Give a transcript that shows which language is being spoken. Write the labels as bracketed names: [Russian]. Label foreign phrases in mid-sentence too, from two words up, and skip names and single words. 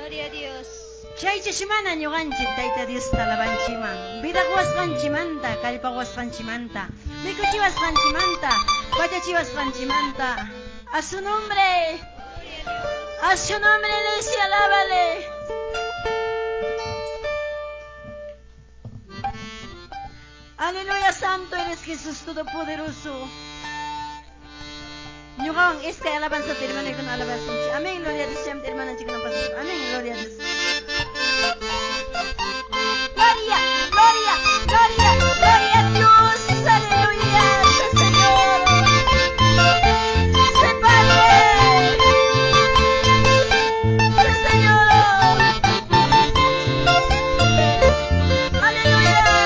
[Spanish] Gloria a Dios. [Quechua] Chaychashimana ñuqanchik Tayta Diosta alabanchiman. Vidakuwasqanchimanta, kallpawasqanchimanta, mikuchiwasqanchimanta, pachachiwasqanchimanta. [Spanish] A su nombre. A su nombre, iglesia, alábale. Aleluya, santo eres Jesús Todopoderoso. [Quechua] Ñuqawan iskay alabanzata hermanaykuna alabanchik. [Spanish] Amén, gloria a Dios, hermananchikuna pastor. Amén, gloria a Dios. Gloria, gloria, gloria, gloria a Dios. Aleluya, Señor. Se Padre. Sí, Señor. Aleluya.